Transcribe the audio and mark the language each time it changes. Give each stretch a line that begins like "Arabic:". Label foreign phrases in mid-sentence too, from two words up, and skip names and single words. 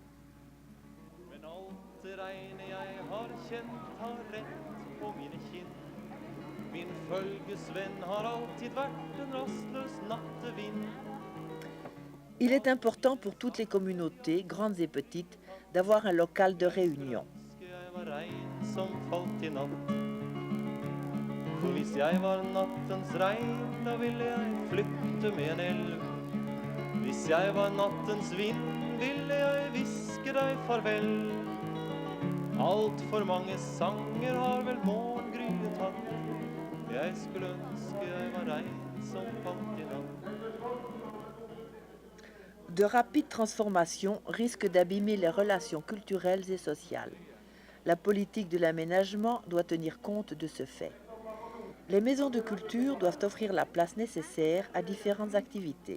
French: Il est important pour toutes les communautés, grandes et petites, d'avoir un local de réunion.
Norwegian: For hvis jeg var nattens regn, da ville jeg flytte med en elv. Hvis jeg var nattens vind, ville jeg hviske deg farvel. Alt for mange sanger har vel morgengryet tatt. Jeg skulle ønske jeg var regn som falt i natt.
French: De rapides transformations risquent d'abîmer les relations culturelles et sociales. La politique de l'aménagement doit tenir compte de ce fait. Les maisons de culture doivent offrir la place nécessaire à différentes activités.